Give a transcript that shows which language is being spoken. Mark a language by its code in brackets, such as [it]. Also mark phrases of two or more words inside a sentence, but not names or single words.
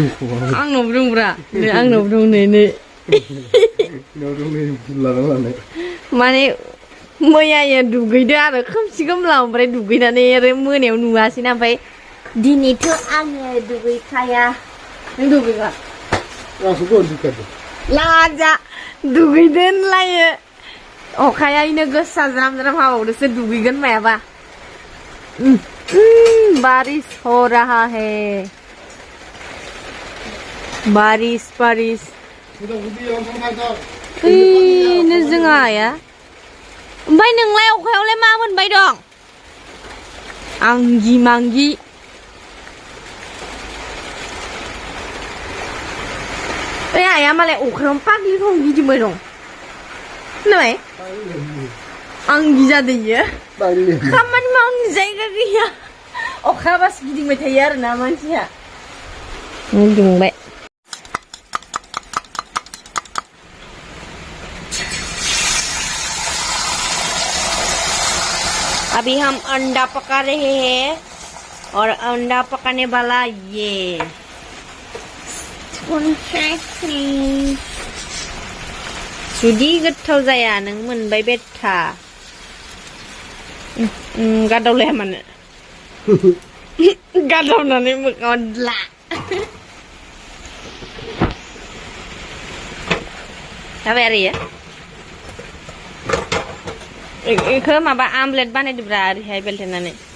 [brx] आंनावबो दंब्रा नै आंनावबो दं नै माने मैया दुगैदो आरो खोमसि खोमला ओमफ्राय दुगैनानै आरो मोनायाव नुवासैना ओमफ्राय दिनैथ' आङो दुगैखाया नों दुगैबा लाजा दुगैदो होनलायो अखाया इनो गोसा ज्राम ज्राम हाबावदोसो दुगैगोन मायाबा [hi] बारिश हो रहा है [brx] बारिश बारिश ओइनो जोंहा आया ओमफ्राय नोंलाय अखायावलाय मा मोनबाय दं आंगि मांगि ओइ आया मालाय अखायाव पाग्लिखौ गिदिंबाय दं खोनाबाय आंगि जादों इयो खामानि मावनो जायगा गैया अखाबासो गिदिंबाय थायो आरोना मानसिया गिदिंबाय [hi] अभी हम अंडा पका रहे हैं और अंडा पकाने वाला ये [brx] जुदि गोथाव जाया नों मोनबाय बेथा गादावलाया मानो गादावनानै मोखाङाव द्ला जाबाय आरो इखो माबा आमलेट बानायदोब्रा ओरैहाय बेलथेनानै